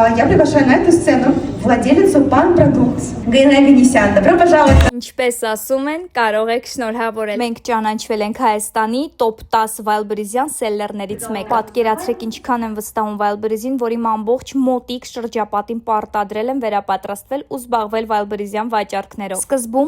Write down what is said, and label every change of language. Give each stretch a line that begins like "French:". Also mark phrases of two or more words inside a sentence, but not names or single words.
Russian: Я приглашаю на эту сцену владелицу Pan Products Գեյնա Գնիսյան. Добро пожаловать.
Armenian: Ինչպես ասում են, կարող եք շնորհավորել։ Մենք ճանաչվել ենք Հայաստանի top 10 Wildberries-յան սելլերներից մեկը։ Պատկերացրեք ինչքան են վստահում Wildberries-ին, որ իմ ամբողջ մոտիկ շրջապատին պարտադրել եմ վերապատրաստվել ու զբաղվել Wildberries-յան վաճառքներով։ Սկզբում